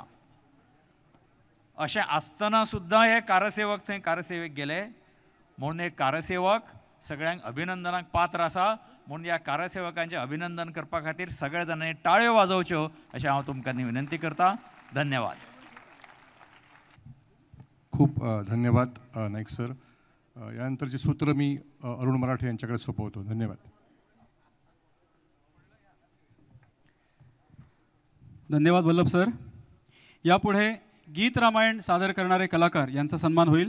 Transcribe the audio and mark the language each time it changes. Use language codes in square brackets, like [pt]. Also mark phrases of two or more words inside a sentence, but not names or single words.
[kok] अशें आसतना सुद्दां हे कारसेवक थंय कारसेवेक गेले. म्हणून हे कारसेवक सगळ्यांक अभिनंदनाक पात्र आसा. म्हणून ह्या कारसेवकांचे अभिनंदन करपा खातीर सगळे जाणांनी टाळयो वाजोवच्यो अशें हांव तुमकां विनंती करता. धन्यवाद. खूप धन्यवाद नाईक सर. [mr] यानंतरचे सूत्र मी अरुण मराठे यांच्याकडे सोपवतो. धन्यवाद. धन्यवाद वल्लभ सर. यापुढे गीत रामायण सादर करणारे कलाकार यांचा सन्मान होईल.